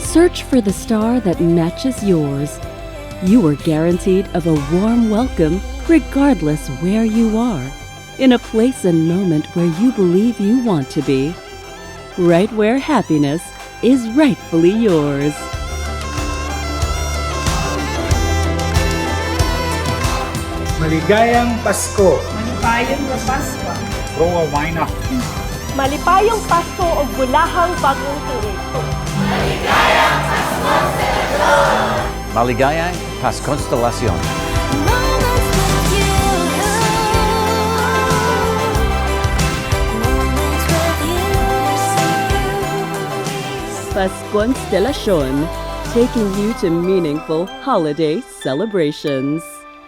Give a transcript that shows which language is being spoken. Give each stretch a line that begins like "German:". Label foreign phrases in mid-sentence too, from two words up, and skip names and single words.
English: Search for the star that matches yours. You are guaranteed of a warm welcome regardless where you are, in a place and moment where you believe you want to be, right where happiness is rightfully yours.
Filipino: Maligayang Pasko. Maligayang Pasko!
German: Frohe Weihnachten.
Cebuano: Malipayong Pasko o bulahang bagong tuig.
Filipino: Maligayang Paskonstelasyon.
English: Moments with you. Moments with you. Paskonstelasyon, taking you to meaningful holiday celebrations.